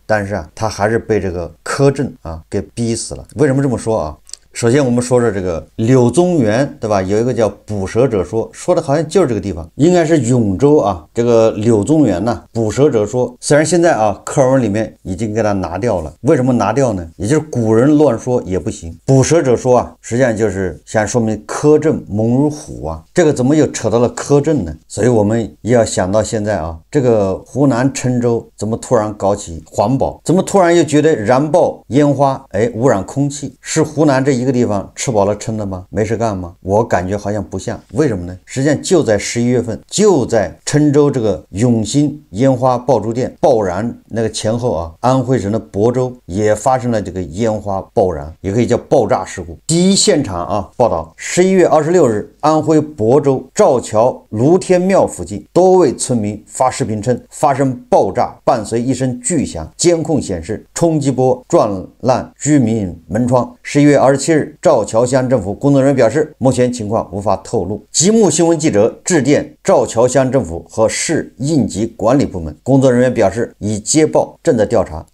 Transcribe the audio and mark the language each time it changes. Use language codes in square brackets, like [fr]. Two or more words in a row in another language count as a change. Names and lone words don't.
[zh] 但是啊，他還是被這個苛政啊給逼死了。為什麼這麼說啊？首先我們說說這個柳宗元，對吧？有一個叫捕蛇者說，說的好像就是這個地方，應該是永州啊。這個柳宗元呢，捕蛇者說，雖然現在啊課文裡面已經給他拿掉了，為什麼拿掉呢？也就是古人亂說也不行。捕蛇者說啊，實際上就是想說明苛政猛如虎啊。這個怎麼又扯到了苛政呢？所以我們也要想到现在啊，這個湖南郴州怎麼突然搞起環保？怎麼突然又覺得燃爆煙花污染空氣？是湖南這一個地方吃飽了撐的嗎？沒事幹嗎？我感覺好像不像。為什麼呢？實際上就在11月份，就在郴州這個永興煙花爆竹店爆燃那個前後啊，安徽省的亳州也發生了這個煙花爆燃，也可以叫爆炸事故。第一现場啊報道，11月26日，安徽亳州赵橋盧天廟附近，多位村民發視頻稱發生爆炸，伴隨一聲巨響，監控顯示衝擊波撞爛居民門窗。11月27日，趙橋鄉政府工作人員表示，目前情況無法透露。吉木新聞記者致電趙橋鄉政府和市應急管理部門，工作人員表示已接報，正在調查。